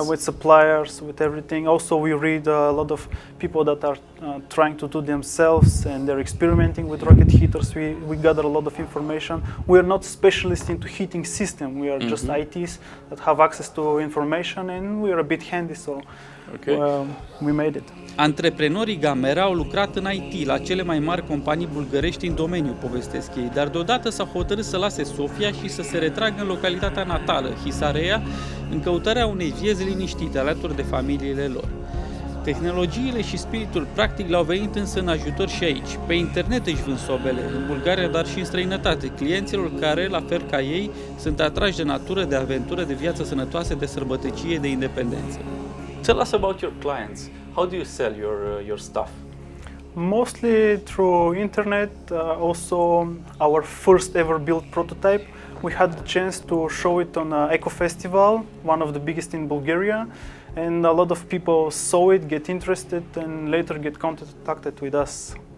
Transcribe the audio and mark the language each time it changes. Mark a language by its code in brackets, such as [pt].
[en] Yeah, with suppliers, with everything. Also, we read a lot of people that are trying to do themselves, and they're experimenting with rocket heaters. We gather a lot of information. We are not specialists into heating system. We are just ITs that have access to information, and we are a bit handy, so we made it. [ro] Antreprenorii Gamera au lucrat în IT la cele mai mari companii bulgărești în domeniu, povestesc ei, dar deodată s-au hotărât să lase Sofia și să se retragă în localitatea natală, Hisarea, în căutarea unei vieți liniștite alături de familiile lor. Tehnologiile și spiritul practic le-au venit însă în ajutor și aici. Pe internet își vând sobele, în Bulgaria, dar și în străinătate, clienților care, la fel ca ei, sunt atrași de natură, de aventură, de viață sănătoasă, de sărbătăcie, de independență. [en] Tell us about your clients. How do you sell your stuff? Mostly through internet. Also, our first ever built prototype, we had the chance to show it on Eco Festival, one of the biggest in Bulgaria, and a lot of people saw it, get interested, and later get contacted with us.